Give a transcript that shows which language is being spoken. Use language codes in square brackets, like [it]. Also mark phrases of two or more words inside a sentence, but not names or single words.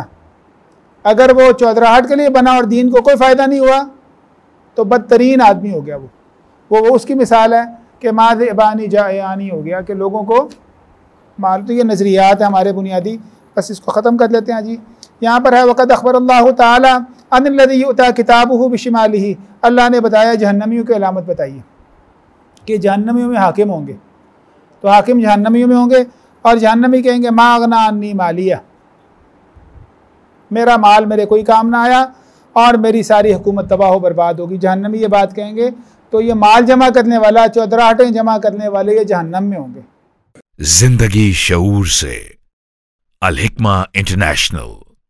[ur] اگر وہ چودھراہٹ کے لیے بنا اور دین کو کوئی فائدہ نہیں ہوا تو بدترین آدمی ہو گیا وہ اس کی مثال ہے کہ ماد ابانی جایانی ہو گیا، کہ لوگوں کو مال. تو یہ نظریات ہے ہمارے بنیادی، بس اس کو ختم کر لیتے ہیں جی. یہاں پر ہے [ar] وقد أخبر الله تعالى عن الذي يؤتى كتابه بشماله, [ur] اللہ نے بتایا جہنمیوں کی علامت بتائیے کہ جہنمیوں میں حاکم ہوں گے. تو حاکم جہنمیوں میں ہوں گے اور جہنمی کہیں گے [ar] ما أغنى عني ماليه, [ur] میرا مال میرے کوئی کام نہ آیا اور میری ساری حکومت تباہ ہو برباد ہوگی. جہنمی یہ بات کہیں گے. تو یہ مال جمع کرنے والا، چودھراہٹیں جمع کرنے والے، یہ جہنم میں ہوں گے. زندگی شعور سے، الحکمہ انٹرنیشنل.